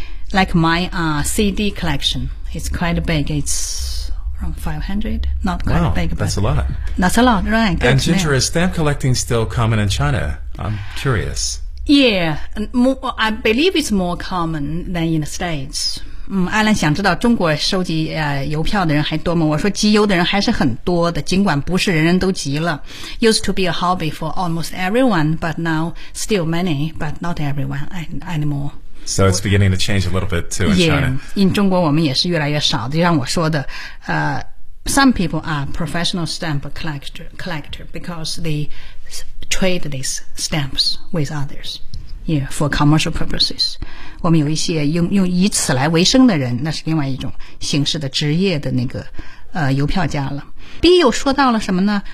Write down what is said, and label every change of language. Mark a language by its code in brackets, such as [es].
[en] Like my CD collection. It's quite big. It's around 500. Not quite big. That's a lot. That's a lot, right. And Ginger, is stamp collecting still common in China? I'm curious. Yeah, I believe it's more common than in the States. [zh] 艾兰想知道中国收集邮票的人还多吗？我说集邮的人还是很多的，尽管不是人人都集了。 [en] Used to be a hobby for almost everyone, but now still many, but not everyone anymore. So it's beginning to change a little bit too in China. Yeah, in [zh] 中国我们也是越来越少的，就像我说的 [en] some people are professional stamp collector because they trade these stamps with others, yeah, for commercial purposes. [zh] 我们有一些用以此来为生的人，那是另外一种形式的职业的那个邮票家了。B 又说到了什么呢？